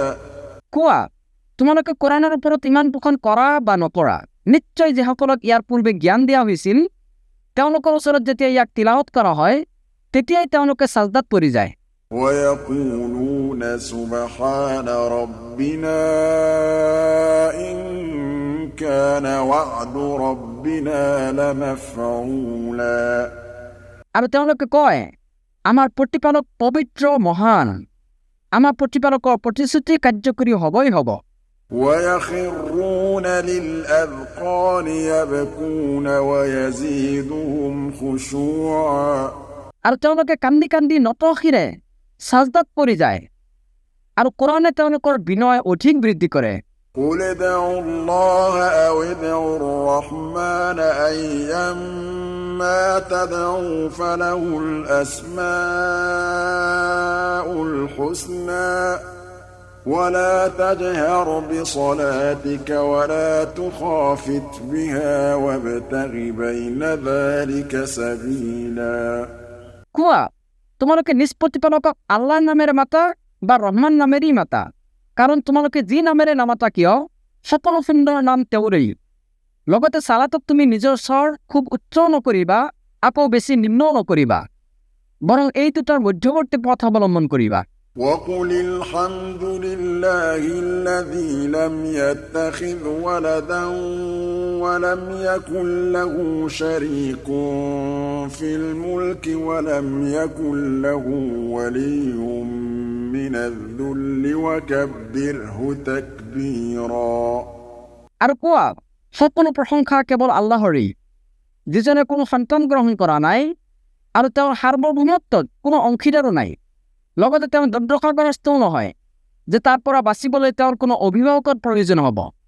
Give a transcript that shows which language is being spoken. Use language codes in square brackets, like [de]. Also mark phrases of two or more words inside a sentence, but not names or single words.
[as] কোৱা তোমালোকে কোৰাণৰ ওপৰত ইমান পোষণ কৰা বা নকৰা নিশ্চয় যিসকলক ইয়াৰ পূৰ্বে জ্ঞান দিয়া হৈছিল তেওঁলোকৰ ওচৰত যেতিয়া ইয়াক তিলাৱত কৰা হয় তেতিয়াই তেওঁলোকে সাজদাত পৰি যায় [ar] ويقولون سبحان ربنا إن كان وعد ربنا لمفعولا [as] আৰু তেওঁলোকে কয় আমাৰ প্ৰতিপালক পবিত্ৰ মহান আমাৰ প্ৰতিপালকৰ প্ৰতিশ্ৰুতি কাৰ্যকৰী হ'বই হ'ব [ar] ويخرون للأذقان يبكون ويزيدهم خشوعا [as] আৰু তেওঁলোকে কান্দি কান্দি নতশিৰে সাজদাত পৰি যায় আৰু কোৰাণে তেওঁলোকৰ বিনয় অধিক বৃদ্ধি কৰে [ar] قل ادعوا الله أو ادعوا الرحمن أيما تدعوا فله الأسماء الحسنى ولا تجهر بصلاتك ولا تخافت بها وابتغ بين ذلك سبيلا [as] কোয়া তোমালোকে নিষ্প্ৰতিপালকক আল্লাহৰ নামেৰে মাতা বা ৰহমান নামেৰেই মাতা, কাৰণ তোমালোকে যি নামেৰে নামাতা কিয় সকলো সুন্দৰ নাম তেওঁৰেই। লগতে চালাতক তুমি নিজৰ স্বৰ খুব উচ্চ নকৰিবা, আকৌ বেছি নিম্নও নকৰিবা, বৰং এই দুটাৰ মধ্যৱৰ্তী পথ অৱলম্বন কৰিবা। [ar] وقل الحمد لله الذي لم يتخذ ولدا ولم يكن له شريك في الملك ولم يكن له ولي من الذل وكبره تكبيرا [as] আৰু কোৱা সকলো প্ৰশংসা কেৱল আল্লাহৰেই, যিজনে কোনো সন্তান গ্ৰহণ কৰা নাই আৰু তেওঁৰ সাৰ্বভৌমত্বত কোনো অংশীদাৰো নাই। লগতে তেওঁ দৰ্দশাগ্ৰস্তও নহয় যে তাৰ পৰা বাচিবলৈ তেওঁৰ কোনো অভিভাৱকৰ প্ৰয়োজন হ'ব।